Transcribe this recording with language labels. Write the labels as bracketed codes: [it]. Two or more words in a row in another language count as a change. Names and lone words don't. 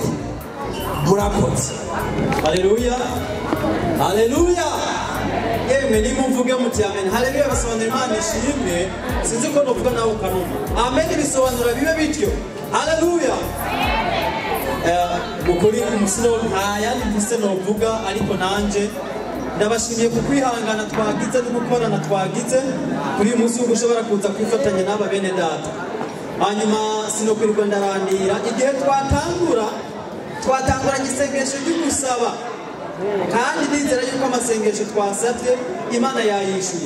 [rn] Murakoze. Haleluya. Haleluya. Yemwe nimumvuge muti amen. Haleluya basobanura Imana ishimwe. Sinzi ko novuga nawe kanuma. Amen bisobanura bibe bityo. Haleluya. Mukuri umusino ntayandi mfise novuga ariko nanje ndabashimiye ku kwihangana twagize no gukorana twagize kuri uyu munsi ushobora kuza kwifatanya n'aba bene data. Hanyuma sinokwirirwa ndarandira igihe twatangura igisengesho cy'ugusaba kandi nizera yuko amasengesho twasabye Imana yayishuye.